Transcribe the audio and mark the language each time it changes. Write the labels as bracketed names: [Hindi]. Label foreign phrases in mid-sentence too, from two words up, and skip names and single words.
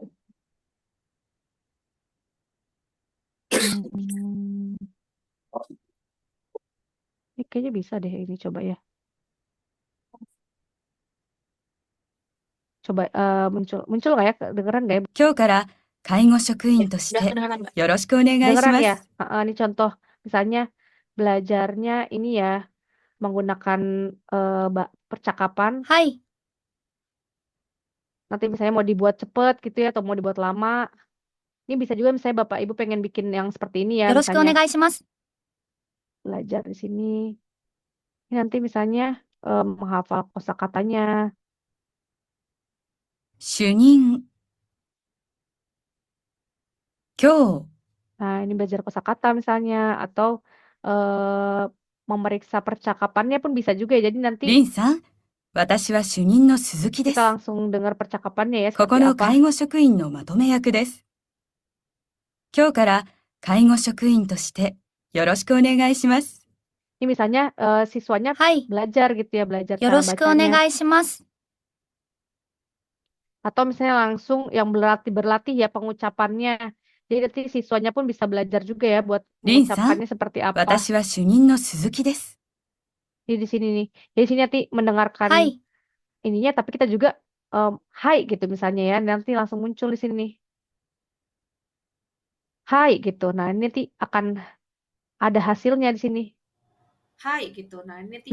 [Indonesian] hmm, hmm. Ini kayaknya bisa deh ini coba ya. Coba muncul muncul nggak ya? Kedengeran nggak ya? [Japanese] 今日から介護職 [Indonesian] Ya, [Japanese] 員とし [Indonesian] udah [Japanese] て [Indonesian] kedengaran, Mbak. [Japanese] よろしくお願いし [Indonesian] Dengeran [Japanese] ま [Indonesian] ya? [Japanese] す。 [Indonesian] Ini contoh. Misalnya belajarnya ini ya menggunakan percakapan. [Japanese] はい、 [Indonesian] Nanti misalnya mau dibuat cepet gitu ya atau mau dibuat lama. Ini bisa juga misalnya Bapak Ibu pengen bikin yang seperti ini ya, [Japanese] よろしくお [Indonesian] misalnya [Japanese] 願いします。 [Indonesian] belajar di sini. Ini nanti misalnya menghafal kosakatanya. [Japanese] 主任、今日、 [Indonesian] Nah, ini belajar kosakata misalnya atau eh, memeriksa percakapannya pun bisa juga ya. Jadi nanti [Japanese] リンさん、私は主任の鈴木で [Indonesian] kita [Japanese] す。 [Indonesian] langsung dengar percakapannya ya [Japanese] ここ [Indonesian] seperti [Japanese] の [Indonesian] apa. [Japanese] 介護職員のまとめ役です。今日から介護職員としてよろしくお願いします。 [Indonesian] Ini misalnya siswanya [Japanese] はい、 [Indonesian] belajar gitu ya, belajar [Japanese] よ [Indonesian] cara [Japanese] ろしくお [Indonesian] bacanya. [Japanese] 願いします。 [Indonesian] Atau misalnya langsung yang berlatih ya pengucapannya. Jadi nanti siswanya pun bisa belajar juga ya buat [Japanese] リンさん、 [Indonesian] mengucapkannya seperti apa. [Japanese] 私は主任の鈴木です。 [Indonesian] Jadi di sini nih. Jadi di sini nanti mendengarkan [Japanese] はい、 [Indonesian] ininya, tapi kita juga hai gitu misalnya ya. Nanti langsung muncul di sini. Hai gitu. Nah, ini nanti akan ada hasilnya di sini. Hai gitu. Nah, ini nanti